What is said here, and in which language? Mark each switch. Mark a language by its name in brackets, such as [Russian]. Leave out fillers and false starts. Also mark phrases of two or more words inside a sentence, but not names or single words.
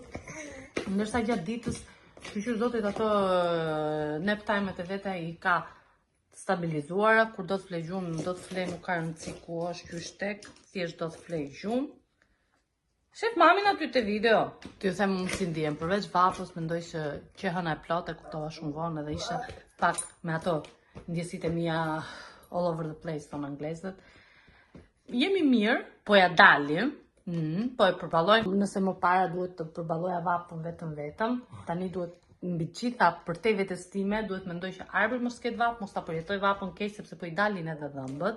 [Albanian] Ndërsa gjatë ditës, shqyr zotit ato [English] nap time-et [Albanian] e veta i ka stabilizuara, kur do të flej gjumë, do të flej, nuk ka rëndësi ku është ky shtek, thjesht do të flej gjumë. Shef mamin aty te video, t'ju them unë si ndihem, përveç vapës mendoj që qehëna e plotë e kuptova shumë vonë edhe isha pak me ato ndjesitë e mia [English] all over the place, [Albanian] thonë anglezët. Jemi mirë, po ja dalim, po e përballojmë, nëse më para duhet të përballoja vapën vetëm, tani duhet mbi gjitha për te vetes time, duhet mendoj që arbër mos ketë vapë, mos ta përjetoj vapën keq sepse po i dalin edhe dhëmbët.